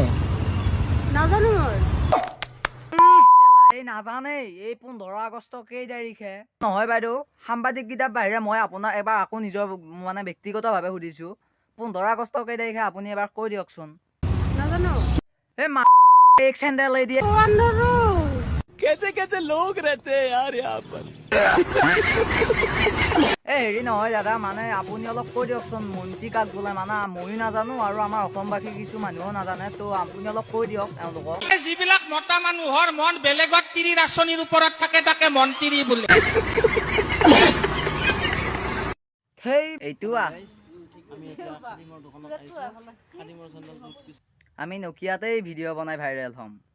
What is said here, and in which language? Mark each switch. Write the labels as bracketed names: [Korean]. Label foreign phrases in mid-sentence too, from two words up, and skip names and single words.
[Assamese] নাজানো এই নাজানে এই 15 আগষ্ট কেই তাৰিখে নহয় বাইদেউ সাংবাদিক কিতাপ বাহিৰে মই আপোনাক এবাৰ আকৌ নিজৰ মানে ব্যক্তিগতভাৱে সুধিছো 15 আগষ্ট কেই তাৰিখে আপুনি এবাৰ কৈ দিয়কচোন নাজানো [Hindi] এই एक सैंडल ले दिए कैसे कैसे लोग रहते हैं यार यहाँ पर [Assamese] হেৰি নহয় দাদা মানে আপুনি অলপ কৈ দিয়কচোন মন্ত্ৰী কাক বোলে মানে ময়ো নাজানো আৰু আমাৰ অসমবাসী কিছু মানুহো নাজানে তো আপুনি অলপ কৈ দিয়ক তেওঁলোকক যিবিলাক মতা মানুহৰ মন বেলেগত তিৰিৰ আঁচনিৰ ওপৰত থাকে তাকে মন্ত্ৰী বোলে সেই এইটো আমি নকিয়াতেই ভিডিঅ' বনাই ভাইৰেল হ'ম